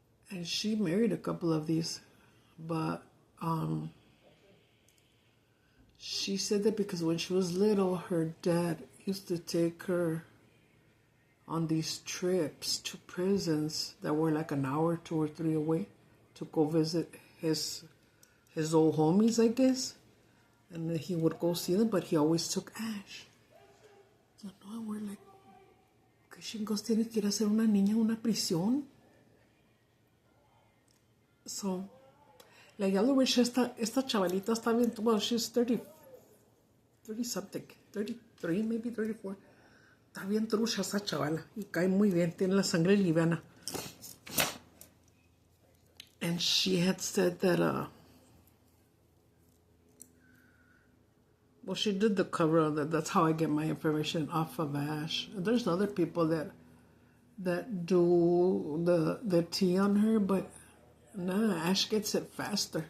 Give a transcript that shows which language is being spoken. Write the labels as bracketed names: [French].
[English] And she married a couple of these, but she said that because when she was little, her dad used to take her on these trips to prisons that were like an hour, 2 or 3 away, to go visit his old homies, I guess. And then he would go see them, but he always took Ash. So no, we're like, [Spanish] ¿qué chingos tiene que ir a hacer una niña en una prisión? So, la Yellow Rich, esta chavalita está bien, [English] well, she's 30 something, 33, maybe 34. [Spanish] Está bien trucha esa chavala y cae muy bien, tiene la sangre liviana. [English] And she had said that, well, she did the cover of that. That's how I get my information off of Ash. And there's other people that do the tea on her, but nah, Ash gets it faster.